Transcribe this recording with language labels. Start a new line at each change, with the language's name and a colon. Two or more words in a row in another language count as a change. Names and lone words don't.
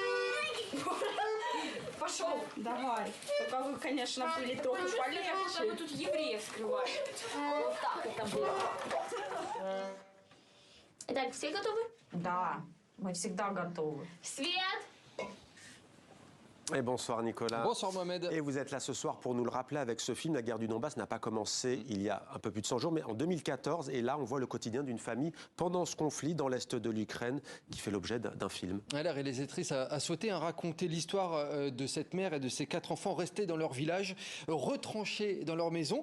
Russian: Пошел. Давай. Только вы, конечно, были трохи полегче. Вы тут евреев скрываете. Вот так это было. Итак, все готовы? Да, мы всегда готовы. Свет!
French: Et bonsoir Nicolas. Bonsoir Mohamed. Et vous êtes là ce soir pour nous le rappeler avec ce film. La guerre du Donbass n'a pas commencé il y a un peu plus de 100 jours, mais en 2014. Et là, on voit le quotidien d'une famille pendant ce conflit dans l'est de l'Ukraine qui fait l'objet d'un film. La réalisatrice a souhaité raconter l'histoire de cette mère et de ses 4 enfants restés dans leur village, retranchés dans leur maison.